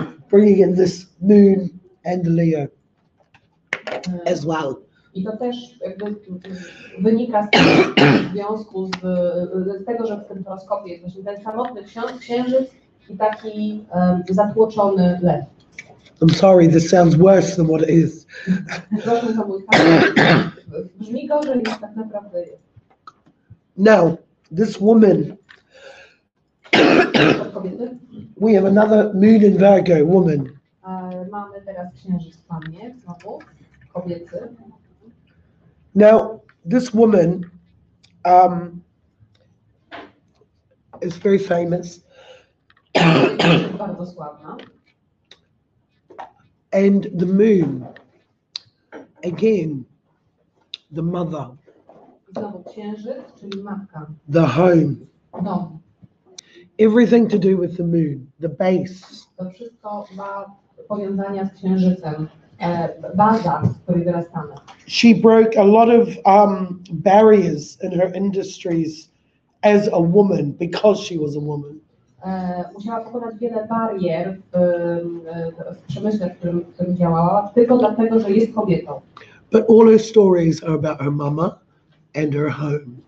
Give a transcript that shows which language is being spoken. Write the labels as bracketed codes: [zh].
[en] bringing in this moon and the Leo as well. [pl] I to też jakby wynika z tego związku z tego, że w tym horoskopie jest właśnie ten samotny księżyc i taki zatłoczony lew. [en] I'm sorry, this sounds worse than what it is. [pl] Proszę, to mój tak, brzmi gorzej niż tak naprawdę jest. [en] Now, this woman, [pl] Kobiety? [en] we have another moon in Virgo woman. [pl] Mamy teraz księżyc w Pannie, znowu, kobiecy. [en] Now, this woman is very famous. [pl] Jest bardzo sławna. [en] And the moon, again, the mother, [pl] Znowu księżyc, czyli matka, [en] the home, [pl] dom. [en] everything to do with the moon, the base. [pl] To wszystko ma powiązania z księżycem. Baza, z której wyrastamy. [en] She broke a lot of barriers in her industries as a woman because she was a woman. [pl] Musiała pokonać wiele barier w przemyśle, w którym działała, tylko dlatego, że jest kobietą. [en] But all her stories are about her mama and her home.